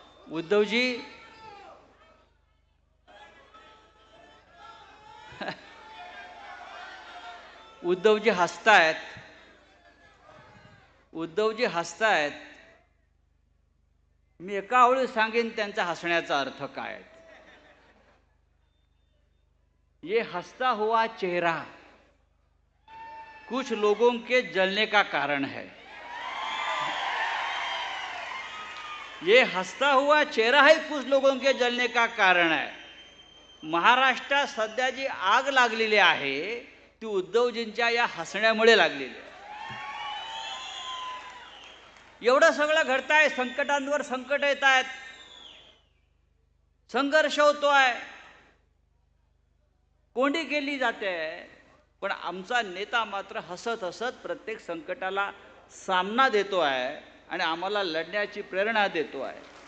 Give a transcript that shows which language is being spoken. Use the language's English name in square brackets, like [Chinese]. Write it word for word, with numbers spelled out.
[Marathi] उद्धवजी उद्धवजी हसतायत उद्धवजी हसतायत मी एका आवळी सांगेन त्यांचा हसण्याचा अर्थ काय. [Hindi] ये हसता हुआ चेहरा कुछ लोगों के जलने का कारण है. ये हसता हुआ चेहरा ही कुछ लोगों के जलने का कारण है. [Marathi] महाराष्ट्रात सध्या जी आग लागलेली आहे ती उद्धवजींच्या या हसण्यामुळे लागलेली आहे. एवढं सगळं घडतंय, संकटांवर संकट येत आहेत, संघर्ष होतोय, कोंडी केली जाते, पण आमचा नेता मात्र हसत हसत प्रत्येक संकटाला सामना देतो आहे आणि आम्हाला लढण्याची प्रेरणा देतो आहे.